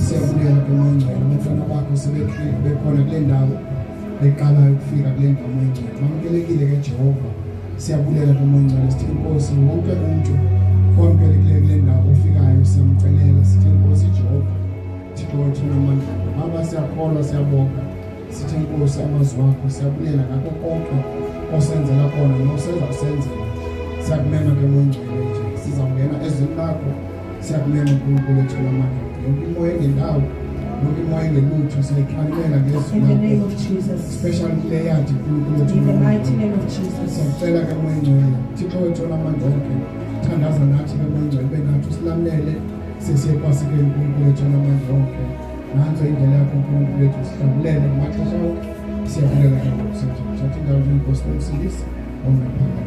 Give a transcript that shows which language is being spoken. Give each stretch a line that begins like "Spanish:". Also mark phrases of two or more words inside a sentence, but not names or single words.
Xhosa: Siyabulela emoyingcwele abantwana bakho bekhona kule ndawo beqalayo ukufika kule ndawo emoyingcwele bamukelekile ke Jehova. Siyabulela emoyingcwele sithi Nkosi wonke umuntu owamukelekile kule ndawo ofikayo siyamcelela sithi Nkosi Jehova Thixo wethu namandla. Baba siyakholwa siyabonga sithi Nkosi amazwi akho siyabulela ngakho konke osenzela khona nosenzela. Siyakumema ke emoyingcwele nje sizawungena ezweni lakho. Siyakumema uNkulunkulu wethu namandla. Yonke imoya engendawo Nonke imoya engelutho siyayikhalela ngezwi
English: In the name
Xhosa: lakho.
English: of Jesus.
Xhosa: Especially kule yadi uNkulunkulu wethu.
English: In the mighty name of Jesus.
Xhosa: Siyacela ke moya engcwele. Thixo wethu onamandla onke. Thandaza nathi ke moya engcwele bengathi silamlele sesiye kwasikeni uNkulunkulu wethu onamandla onke. Nanzo indlela yakho uNkulunkulu wethu sihlambulele ngamaxesha onke. Siyabulela ke ngokusethi. Sathi indawo zenkosi nomsindisi ongaphakathi.